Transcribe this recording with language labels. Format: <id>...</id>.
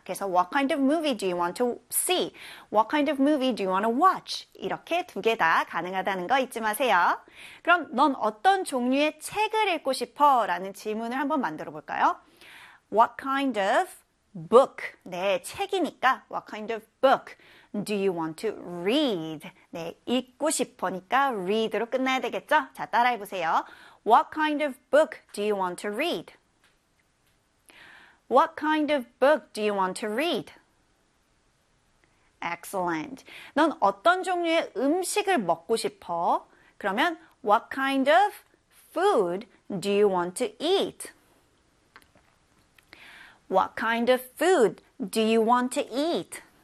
<ko>그래서</ko> <en>what kind of movie do you want to see? What kind of movie do you want to watch?</en> <ko>이렇게 두개다 가능하다는 거 잊지 마세요. 그럼 넌 어떤 종류의 책을 읽고 싶어? 라는 질문을 한번 만들어 볼까요?</ko> <en>What kind of book?</en> <ko>네, 책이니까</ko> <en>what kind of book do you want to read?</en> <ko>네, 읽고 싶으니까 read로 끝나야 되겠죠? 자, 따라해 보세요.</ko> <en>What kind of book do you want to read? What kind of book do you want to read? Excellent.</en> <ko>넌 어떤 종류의 음식을 먹고 싶어? 그러면</ko> <en>What kind of food do you want to eat? What kind of food do you want to eat?</en>